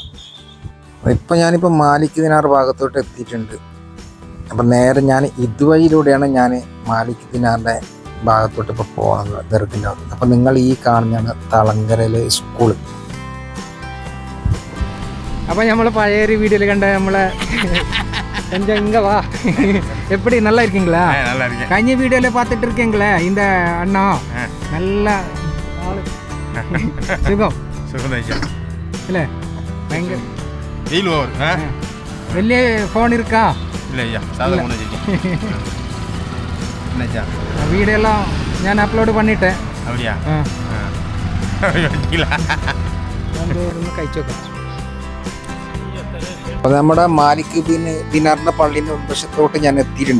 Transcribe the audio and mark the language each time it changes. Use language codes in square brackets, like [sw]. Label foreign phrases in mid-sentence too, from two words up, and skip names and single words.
[ml] ഇപ്പം ഞാനിപ്പോൾ മാലിക് ദിനാർ ഭാഗത്തോട്ട് എത്തിയിട്ടുണ്ട്. അപ്പം നേരെ ഞാൻ ഇതുവഴിയിലൂടെയാണ് ഞാൻ മാലിക് ദിനാറിൻ്റെ ഭാഗത്തോട്ട് ഇപ്പോൾ പോകുന്നത്, ദർഗിൻ്റെ ഭാഗത്ത്. അപ്പം നിങ്ങൾ ഈ കാണുന്നതാണ് തളങ്കരയിലെ സ്കൂള്. അപ്പം നമ്മൾ പഴയൊരു വീഡിയോയിൽ കണ്ട നമ്മളെ [ta] எங்க வா எப்படி நல்லா இருக்கீங்களா? நல்லா இருக்கேன். கஞ்சி வீடியோல பார்த்துட்டு இருக்கீங்களே இந்த அண்ணா நல்லா சுகம் சுகம் இல்லை பயங்கர வெயில் ஓவர் [ml] വലിയ ഫോൺ இருக்கா? ഇല്ല ഇല്ല സാധാ ഫോൺ വീഡിയോ എല്ലാം ഞാൻ അപ്ലോഡ് പണിട്ടെ. അവിടെയാ ഒന്ന് കഴിച്ചോക്കാം. അപ്പോൾ നമ്മുടെ മാലിക് ബിൻ ദിനാറിൻ്റെ പള്ളീൻ്റെ ഉൾവശത്തോട്ട് ഞാൻ എത്തിയിട്ടുണ്ട്.